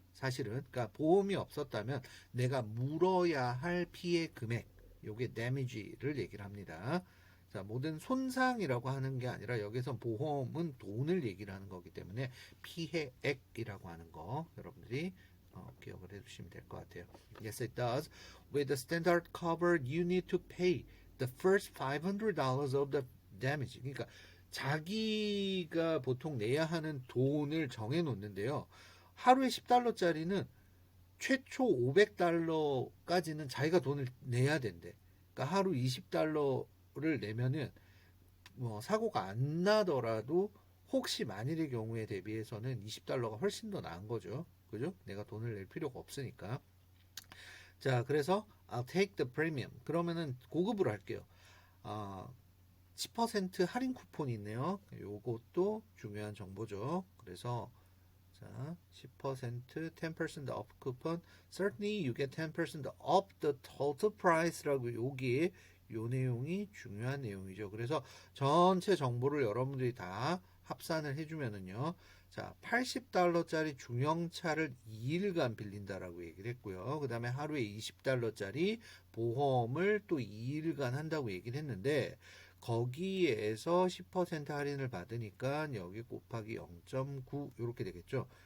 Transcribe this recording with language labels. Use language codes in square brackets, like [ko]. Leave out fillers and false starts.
[ko] 사실은 그러니까 보험이 없었다면 내가 물어야 할 피해 금액 요게 damage를 얘기를 합니다. 자, 모든 손상이라고 하는 게 아니라 여기서 보험은 돈을 얘기를 하는 거기 때문에 피해액이라고 하는 거 여러분들이 기억을 해주시면 될 것 같아요. [en] Yes, it does. With the standard cover, you need to pay the first $500 of the damage. [ko] 그러니까 자기가 보통 내야 하는 돈을 정해 놓는데요. 하루에 $10짜리는 최초 $500까지는 자기가 돈을 내야 된대. 그러니까 하루 $20를 내면은 뭐 사고가 안 나더라도 혹시 만일의 경우에 대비해서는 $20가 훨씬 더 나은 거죠. 그죠? 내가 돈을 낼 필요가 없으니까. 자, 그래서 [en] I'll take the premium. [ko] 그러면은 고급으로 할게요. 10% 할인 쿠폰이 있네요. 요것도 중요한 정보죠. 그래서 자, 10% 10% off 쿠폰. [en] Certainly you get 10% off the total price [ko] 라고 여기 요 내용이 중요한 내용이죠. 그래서 전체 정보를 여러분들이 다 합산을 해주면은요. 자, $80짜리 중형차를 2일간 빌린다라고 얘기를 했고요. 그 다음에 하루에 $20짜리 보험을 또 2일간 한다고 얘기를 했는데, 거기에서 10% 할인을 받으니까 여기 곱하기 0.9 이렇게 되겠죠.